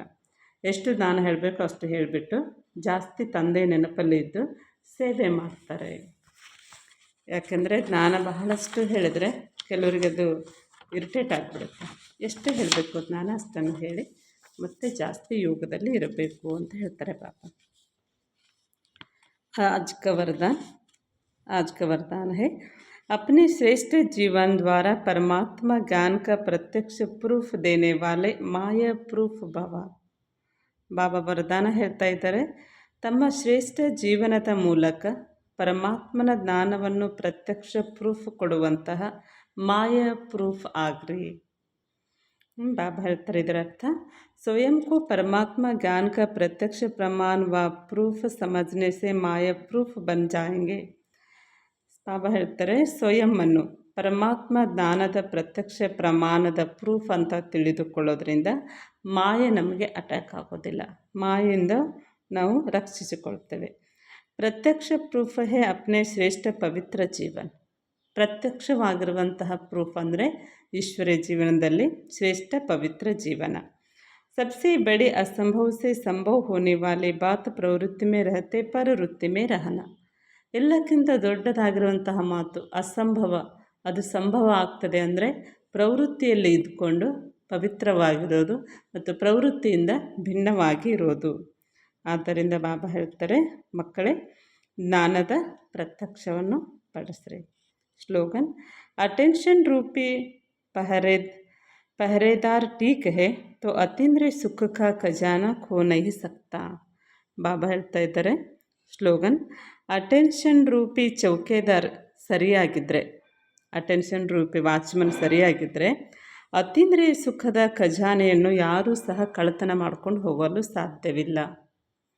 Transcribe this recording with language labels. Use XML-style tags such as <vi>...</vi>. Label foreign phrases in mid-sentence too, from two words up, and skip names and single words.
<kn>ಎಷ್ಟು ಜ್ಞಾನ ಹೇಳಬೇಕು ಅಷ್ಟು ಹೇಳಿಬಿಟ್ಟು ಜಾಸ್ತಿ ತಂದೆ ನೆನಪಲ್ಲಿ ಇದ್ದು ಸೇವೆ ಮಾಡ್ತಾರೆ. ಯಾಕೆಂದರೆ ಜ್ಞಾನ ಬಹಳಷ್ಟು ಹೇಳಿದರೆ ಕೆಲವರಿಗೆ ಅದು ಇರಿಟೇಟ್ ಆಗಿಬಿಡುತ್ತೆ. ಎಷ್ಟು ಹೇಳಬೇಕು ಜ್ಞಾನ ಅಷ್ಟನ್ನು ಹೇಳಿ ಮತ್ತು ಜಾಸ್ತಿ ಯೋಗದಲ್ಲಿ ಇರಬೇಕು ಅಂತ ಹೇಳ್ತಾರೆ ಪಾಪ.</kn> <hi>आज का वरदान है, अपने श्रेष्ठ जीवन द्वारा परमात्मा ज्ञान का प्रत्यक्ष प्रूफ देने वाले माया प्रूफ भव.</hi> <kn>ಬಾಬಾ ವರದಾನ ಹೇಳ್ತಾ ಇದ್ದಾರೆ, ತಮ್ಮ ಶ್ರೇಷ್ಠ ಜೀವನದ ಮೂಲಕ ಪರಮಾತ್ಮನ ಜ್ಞಾನವನ್ನು ಪ್ರತ್ಯಕ್ಷ ಪ್ರೂಫ್ ಕೊಡುವಂತಹ ಮಾಯ ಪ್ರೂಫ್ ಆಗ್ರಿ. ಬಾಬಾ ಹೇಳ್ತಾರೆ, ಇದರ ಅರ್ಥ,</kn> <hi>स्वयं को परमात्मा ज्ञान का प्रत्यक्ष प्रमाण व प्रूफ समझने से माया प्रूफ बन जाएंगे.</hi> <kn>ಬಾಬಾ ಹೇಳ್ತಾರೆ, ಸ್ವಯಂವನ್ನು ಪರಮಾತ್ಮ ಜ್ಞಾನದ ಪ್ರತ್ಯಕ್ಷ ಪ್ರಮಾಣದ ಪ್ರೂಫ್ ಅಂತ ತಿಳಿದುಕೊಳ್ಳೋದ್ರಿಂದ ಮಾಯೆ ನಮಗೆ ಅಟ್ಯಾಕ್ ಆಗೋದಿಲ್ಲ. ಮಾಯೆಯಿಂದ ನಾವು ರಕ್ಷಿಸಿಕೊಳ್ತೇವೆ.</kn> <hi>प्रत्यक्ष प्रूफ है अपने श्रेष्ठ पवित्र जीवन.</hi> <kn>ಪ್ರತ್ಯಕ್ಷವಾಗಿರುವಂತಹ ಪ್ರೂಫ್ ಅಂದರೆ ಈಶ್ವರ್ಯ ಜೀವನದಲ್ಲಿ ಶ್ರೇಷ್ಠ ಪವಿತ್ರ ಜೀವನ.</kn> <hi>सबसे बड़ी असंभव से संभव होने वाली बात प्रवृत्ति में रहते पर वृत्ति में रहना.</hi> <kn>ಎಲ್ಲಕ್ಕಿಂತ ದೊಡ್ಡದಾಗಿರುವಂತಹ ಮಾತು ಅಸಂಭವ, ಅದು ಸಂಭವ ಆಗ್ತದೆ ಅಂದರೆ ಪ್ರವೃತ್ತಿಯಲ್ಲಿ ಇದ್ದುಕೊಂಡು ಪವಿತ್ರವಾಗಿರೋದು ಮತ್ತು ಪ್ರವೃತ್ತಿಯಿಂದ ಭಿನ್ನವಾಗಿ ಇರೋದು. ಆದ್ದರಿಂದ ಬಾಬಾ ಹೇಳ್ತಾರೆ, ಮಕ್ಕಳೇ, ಜ್ಞಾನದ ಪ್ರತ್ಯಕ್ಷವನ್ನು ಪಡಿಸ್ರಿ.</kn> <hi>स्लोगन, अटेंशन रूपी पहरेदार ठीक है तो अतीन्द्रिय सुख का खजाना खो नहीं सकता.</hi> <kn>ಬಾಬಾ ಹೇಳ್ತಾ ಇದ್ದಾರೆ, ಸ್ಲೋಗನ್, ಅಟೆನ್ಷನ್ ರೂಪಿ ಚೌಕಿದಾರ್ ಸರಿಯಾಗಿದ್ದರೆ, ಅಟೆನ್ಷನ್ ರೂಪಿ ವಾಚ್ಮನ್ ಸರಿಯಾಗಿದ್ದರೆ ಅತೀಂದ್ರಿಯ ಸುಖದ ಖಜಾನೆಯನ್ನು ಯಾರೂ ಸಹ ಕಳ್ಳತನ ಮಾಡ್ಕೊಂಡು ಹೋಗಲು ಸಾಧ್ಯವಿಲ್ಲ.</kn>